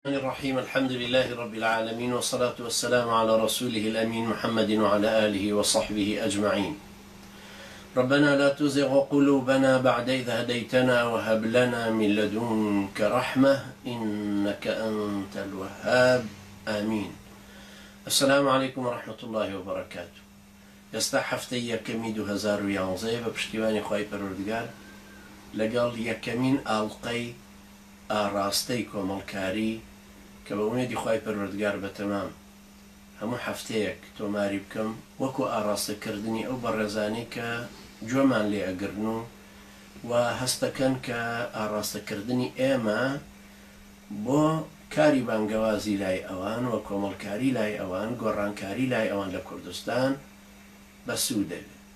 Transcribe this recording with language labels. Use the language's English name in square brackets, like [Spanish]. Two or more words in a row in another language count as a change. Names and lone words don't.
[Arabic] الرحمن الرحيم الحمد لله رب العالمين والصلاة والسلام على رسوله الأمين محمد وعلى آله وصحبه أجمعين. ربنا لا تزغ قلوبنا بعد إذ هديتنا وهب لنا من لدنك رحمة إنك أنت الوهاب آمين. السلام عليكم ورحمة الله وبركاته. [Central Kurdish] يستحفتي يكمي 2011 بپشتیوانی خواهی پروردگار لەگەڵ یەکەمین ئاڵقەی ئاڕاستەی کۆمەڵکاری کە بە ئومێدی خی پەروەردگار بەتەمام هەموو هەفتەیەک تۆماری بکەم وەکو ئاڕاستەکردنی ئەو بەڕێزانەی کە گوێمان لێ ئەگرن و هەستەکەن کە ئاڕاستەکردنی ئێمە بۆ کاری بانگەوازی لای ئەوان و کۆمەڵکاری لای ئەوان گۆڕانکاری لای ئەوان لە کوردستان بەسوود دەبێت.